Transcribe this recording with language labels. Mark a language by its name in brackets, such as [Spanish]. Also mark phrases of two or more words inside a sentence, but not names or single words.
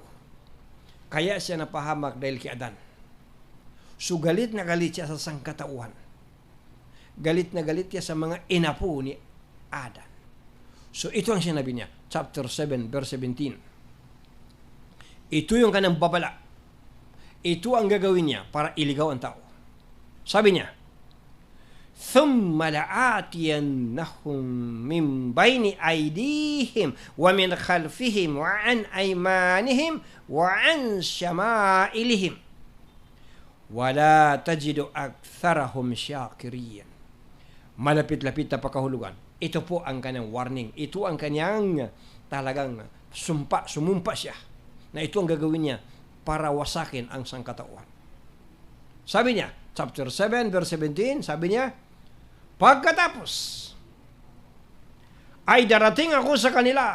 [Filipino] Kaya siya napahamak dahil kay Adan. So galit na galit siya sa sangkatauhan. Galit na galit siya sa mga inapo ni Adan. So ito ang sinabi niya. [English] Chapter 7, verse 17. [Filipino] Ito yung kanyang babala. Ito ang gagawin niya para iligaw ang tao. Sabi niya, [Arabic] ثُمَّ لَآتِيَنَّهُمْ مِنْ بَيْنِ أَيْدِيهِمْ وَمِنْ خَلْفِهِمْ وَعَنْ أَيْمَانِهِمْ وَعَنْ شَمَائِلِهِمْ وَلَا تَجِدُ أَكْثَرَهُمْ شَاكِرِينَ. [Filipino] Malapit-lapit na pakahulugan. Ito po ang kanyang warning. Ito ang kanyang talagang sumumpa siya na ito ang gagawin niya para wasakin ang sangkatauhan. Sabi niya, [English] chapter 7, verse 17, [Filipino] sabi niya, pagkatapos ay darating ako sa kanila.